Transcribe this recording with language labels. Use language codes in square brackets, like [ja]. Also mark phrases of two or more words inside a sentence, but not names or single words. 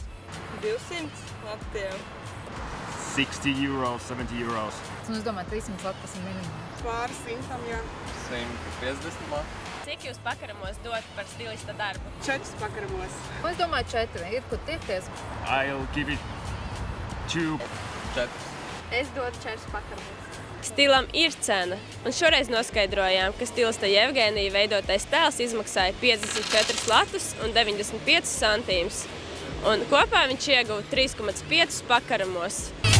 [lv] 200 latiem. [en] 60 euros, 70 euros. [lv] Es domāju, 300 lati tas ir minimums. Pāris simtam, jā. 150 lati. Cik jūs pakaramos dot par stilista darbu? 4 pakaramos. Es domāju, 4. Ir, kur tiekties. [en] I'll give it 2. 4. [lv] Es dodu 4 pakaramos. Stilam ir cena, un šoreiz noskaidrojām, ka stilista Jevgenija veidotais tēls izmaksāja 54 latus un 95 centīmus, un kopā viņš ieguva 3,5 pakaramos.